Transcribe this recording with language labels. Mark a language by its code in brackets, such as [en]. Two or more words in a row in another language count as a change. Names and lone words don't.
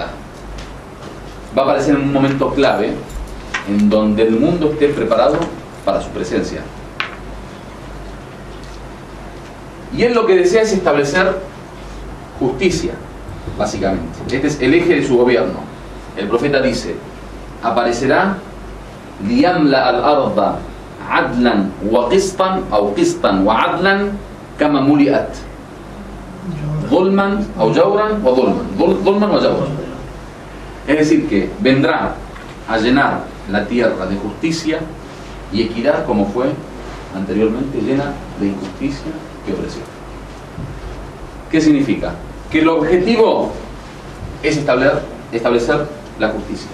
[es] Va a aparecer en un momento clave en donde el mundo esté preparado para su presencia. Y él lo que desea es establecer justicia, básicamente. Este es el eje de su gobierno. El profeta dice: aparecerá [ar] ليملأ الأرض عدلا وقسطا o قسطا وعدلا كما ملئت ظلما o جورا وظلما وجورا. [es] Es decir, que vendrá a llenar la tierra de justicia y equidad como fue anteriormente llena de injusticia y opresión. ¿Qué significa? Que el objetivo es establecer la justicia.